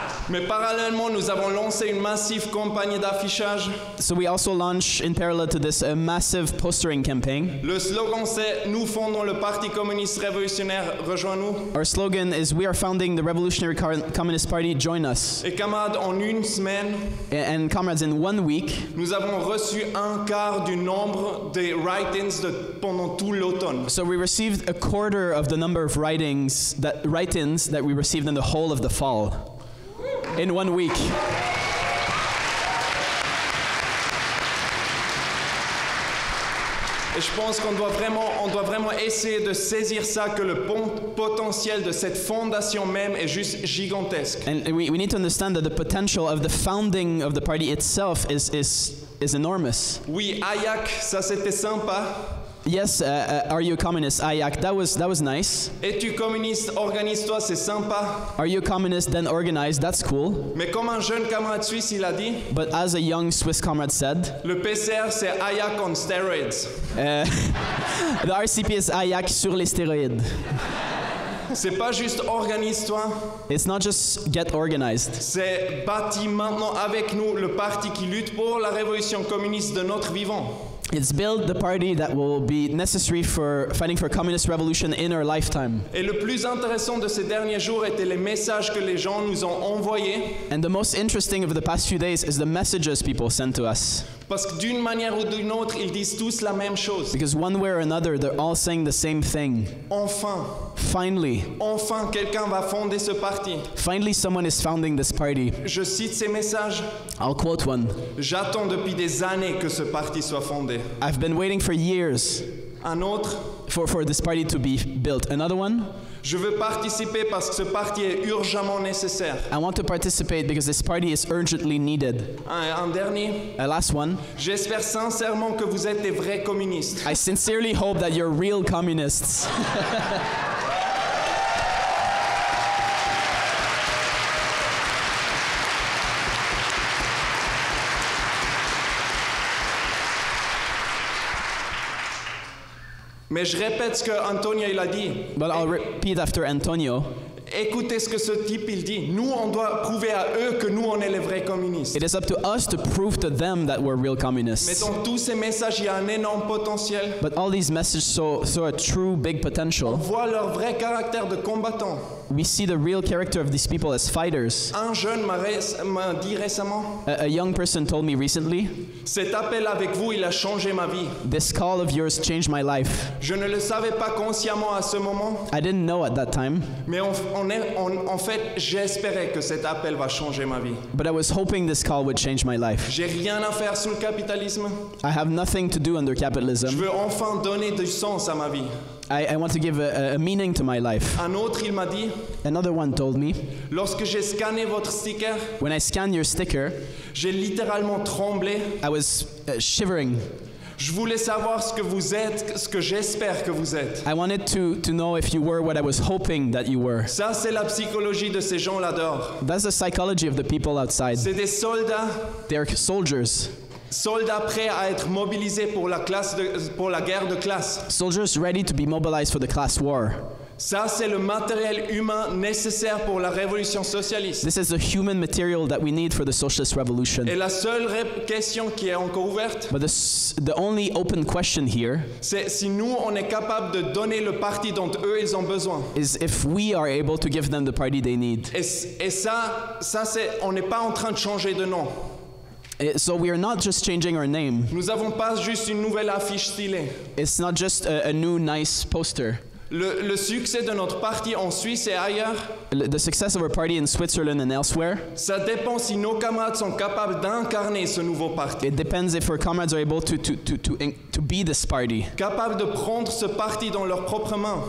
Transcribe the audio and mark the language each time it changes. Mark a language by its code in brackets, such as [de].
[fr] Mais parallèlement, nous avons lancé une massive campagne d'affichage. [en] So we also launched, in parallel to this, a massive postering campaign. [fr] Le slogan c'est « Nous fondons le Parti Communiste Révolutionnaire, rejoins-nous ». [en] Our slogan is "We are founding the Revolutionary Communist Party, join us." [fr] Et camarades, en une semaine, [en] and comrades, in 1 week, [fr] nous avons reçu un quart du nombre des write-ins pendant tout l'automne. [en] So we received a quarter of the number of write-ins that we received in the whole of the fall. In 1 week. [fr] Et je pense qu'on doit vraiment essayer de saisir ça, que le potentiel de cette fondation même est juste gigantesque. [en] And we need to understand that the potential of the founding of the party itself is is enormous. [fr] Oui, Ayak, ça c'était sympa. [en] Yes, are you a communist? Ayak, that was nice. [fr] Es-tu communiste? Organise-toi, c'est sympa. [en] Are you a communist? Then organize, that's cool. [fr] Mais comme un jeune camarade suisse, il a dit, [en] But as a young Swiss comrade said, [fr] le PCR c'est Ayak [en] on steroids. The RCP is Ayak [fr] sur les stéroïdes. C'est pas juste organise-toi. [en] It's not just get organized. [fr] C'est bâti maintenant avec nous le parti qui lutte pour la révolution communiste de notre vivant. [en] It's build the party that will be necessary for fighting for communist revolution in our lifetime. [fr] Et le plus intéressant de ces derniers jours étaient les messages que les gens nous ont envoyés. [en] And the most interesting of the past few days is the messages people sent to us. [fr] Parce que d'une manière ou d'une autre, ils disent tous la même chose. [en] Because one way or another, they're all saying the same thing. [fr] Enfin. [en] Finally. [fr] Enfin, quelqu'un va fonder ce parti. [en] Finally, someone is founding this party. [fr] Je cite ces messages. [en] I'll quote one. [fr] J'attends depuis des années que ce parti soit fondé. [en] I've been waiting for years. [fr] Un autre. [en] For this party to be built. Another one. [fr] Je veux participer parce que ce parti est urgemment nécessaire. [en] I want to participate because this party is urgently needed. [fr] Un dernier. [en] A last one. [fr] J'espère sincèrement que vous êtes des vrais communistes. [en] I sincerely hope that you're real communists. [fr] Mais je répète ce que Antonio il a dit. [en] But I'll repeat after Antonio. [fr] Écoutez ce que ce type il dit. Nous, on doit prouver à eux que nous, on est les vrais communistes. [en] It is up to us to prove to them that we're real communists. [fr] Mais dans tous ces messages, il y a un énorme potentiel. [en] But all these messages show a true big [fr] On [en] potential. [fr] voit leur vrai caractère de combattant. [en] We see the real character of these people as fighters. [fr] Un jeune m'a dit récemment, [en] A young person told me recently, [fr] cet appel avec vous, il a changé ma vie. [en] this call of yours changed my life. [fr] Je ne le savais pas consciemment à ce moment, [en] I didn't know at that time, [fr] mais en fait, j'espérais que cet appel va changer ma vie. [en] but I was hoping this call would change my life. [fr] J'ai rien à faire sous le capitalisme. [en] I have nothing to do under [fr] Je [en] capitalism. [fr] veux enfin donner du sens à ma vie. [en] I want to give a meaning to my life. [fr] Un autre, il m'a dit, [en] Another one told me, [fr] lorsque j'ai scanné votre sticker, [en] when I scanned your sticker, [fr] j'ai littéralement tremblé. [en] I was shivering. [fr] Je voulais savoir ce que vous êtes, ce que j'espère que vous êtes. [en] I wanted to know if you were what I was hoping that you were. [fr] Ça, c'est la psychologie de ces gens-là dehors. [en] That's the psychology of the people outside. [fr] C'est des soldats. [en] They're soldiers. [fr] Soldats prêts à être mobilisés pour la guerre de classe. [en] Soldiers ready to be mobilized for the class war. [fr] Ça, c'est le matériel humain nécessaire pour la révolution socialiste. [en] This is the human material that we need for the socialist revolution. [fr] Et la seule question qui est encore ouverte, [en] But the only open question here [fr] c'est si nous, on est capable de donner le parti dont eux, ils ont besoin. [en] is if we are able to give them the party they need. [fr] Et ça c'est, on n'est pas en train de changer de nom. [en] So we are not just changing our name. [fr] Nous n'avons pas juste une nouvelle affiche stylée. [en] It's not just a new nice poster. [fr] Le succès de notre parti en Suisse et ailleurs, [en] The success of our party in Switzerland and elsewhere, [fr] ça dépend si nos camarades sont capables d'incarner ce nouveau parti. [en] it depends if our comrades are able to be this party, [fr] Capables de prendre ce parti dans leurs propres mains.